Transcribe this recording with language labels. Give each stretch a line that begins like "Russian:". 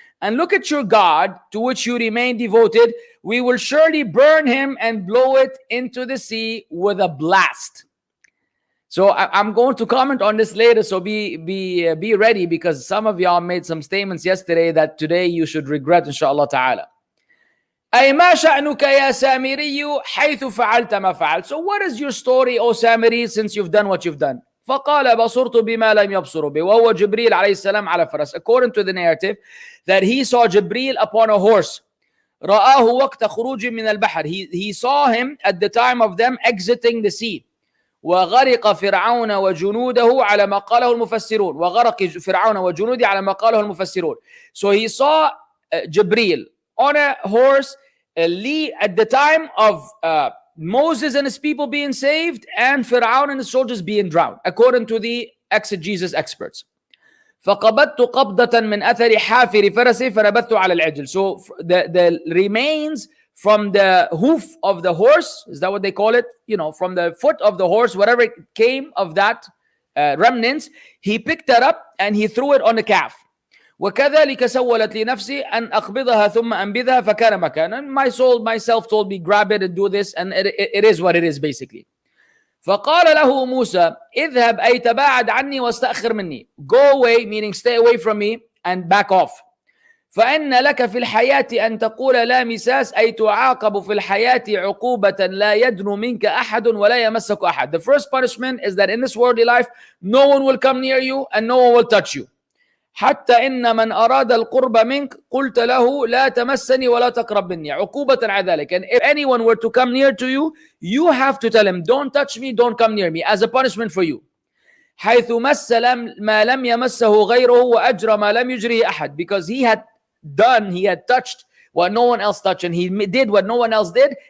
English: And look at your God to which you remain devoted. We will surely burn him and blow it into the sea with a blast. So I'm going to comment on this later. So be ready, because some of y'all made some statements yesterday that today you should regret, inshallah ta'ala.
Arabic: أي ما شأنك يا سامري حيث فعلت ما فعلت.
English: So what is your story, O Samiri, since you've done what you've done?
Arabic: فقال بصرت بما لم يبصروا به وهو جبريل عليه السلام على فرس.
English: According to the narrative, that he saw Jibreel upon a horse.
Arabic: رآه وقت خروج من البحر.
English: He saw him at the time of them exiting the sea.
Arabic: وغرق فرعون وجنوده على ما قاله المفسرون. وغرق فرعون وجنوده على ما قاله المفسرون.
English: So he saw Jibreel on a horse at the time of Moses and his people being saved and Fir'aun and his soldiers being drowned, according to the exegesis experts.
Arabic: فقبضت قبضة من أثر حافر فرسي فنبذت على العجل.
English: So the remains from the hoof of the horse, is that what they call it? You know, from the foot of the horse, whatever came of that remnants, he picked that up and he threw it on the calf.
Arabic: وكذلك سولت لي نفسي أن أقبضها ثم أنبذها فكان مكانا.
English: My soul, myself told me, grab it and do this, and it is what it is basically.
Arabic: فقال له موسى اذهب أي تباعد عني واستأخر مني.
English: Go away, meaning stay away from me and back off.
Arabic: فإن لك في الحياة أن تقول لا مساس أي تعاقب في الحياة عقوبة لا يدنو منك أحد ولا يمسك أحد.
English: The first punishment is that in this worldly life no one will come near you and no one will touch you.
Arabic: حتى إن من أراد القرب منك قلت له لا تمسني ولا تقرب مني عقوبة على ذلك.
English: And if anyone were to come near to you, you have to tell him, don't touch me, don't come near me, as a punishment for you.
Arabic: حيث مس ما لم يمسه غيره وأجرى ما لم يجريه أحد,
English: because he had touched what no one else touched, and he did what no one else did.